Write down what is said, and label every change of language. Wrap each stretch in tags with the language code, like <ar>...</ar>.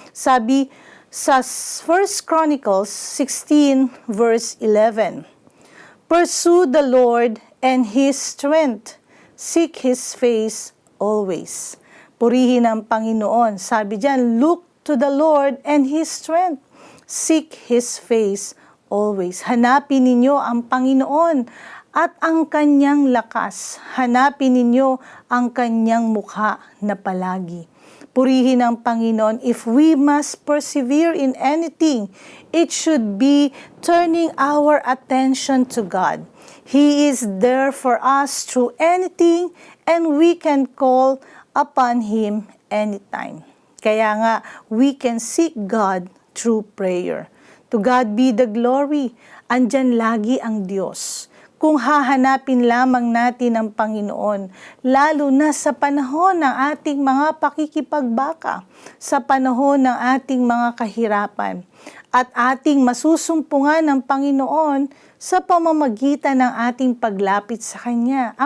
<tl>Sabi sa</tl> <en>1 Chronicles 16 verse 11, pursue the Lord and His strength. Seek His face always.</en> <tl>Purihin ang Panginoon. Sabi diyan,</tl> <en>look to the Lord and His strength. Seek His face always.</en> <tl>Hanapin ninyo ang Panginoon at ang Kanyang lakas. Hanapin ninyo ang Kanyang mukha na palagi. Purihin ang Panginoon.</tl> <en>If we must persevere in anything, it should be turning our attention to God. He is there for us through anything and we can call upon Him anytime.</en> <tl>Kaya nga,</tl> <en>we can seek God through prayer. To God be the glory.</en> <tl>Andyan lagi ang Diyos. Kung hahanapin lamang natin ang Panginoon, lalo na sa panahon ng ating mga pakikipagbaka, sa panahon ng ating mga kahirapan, at ating masusumpungan ng Panginoon sa pamamagitan ng ating paglapit sa Kanya.</tl>